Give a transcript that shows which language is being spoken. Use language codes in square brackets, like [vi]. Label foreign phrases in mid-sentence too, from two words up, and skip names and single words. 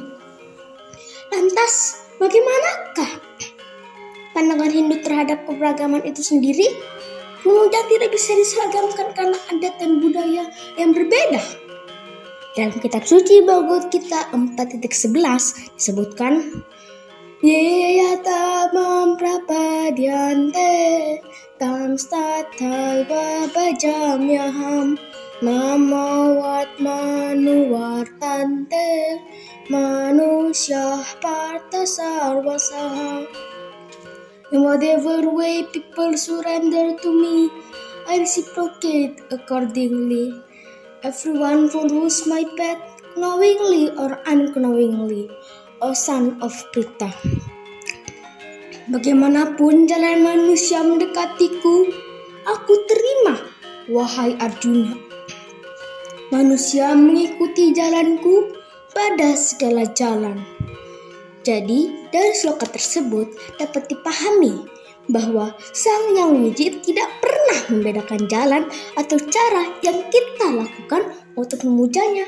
[id] Lantas, bagaimanakah pandangan Hindu terhadap keberagaman itu sendiri? Kemudian tidak bisa diseragamkan karena adat dan budaya yang berbeda. Dalam kitab suci Bhagavad Gita 4.11 disebutkan, [sa] ये यथा मां प्रपद्यन्ते तांस्तथैव भजाम्यहम् मम वर्त्मानुवर्तन्ते मनुष्याः पार्थ सर्वशः. [en] In whatever way people surrender to me, I reciprocate accordingly. Everyone follows my path, knowingly or unknowingly, O son of Pritha. [id] Bagaimanapun jalan manusia mendekatiku, aku terima, wahai Arjuna. Manusia mengikuti jalanku pada segala jalan. Jadi, dari sloka tersebut dapat dipahami bahwa Sang Hyang Widi tidak pernah membedakan jalan atau cara yang kita lakukan untuk memujanya.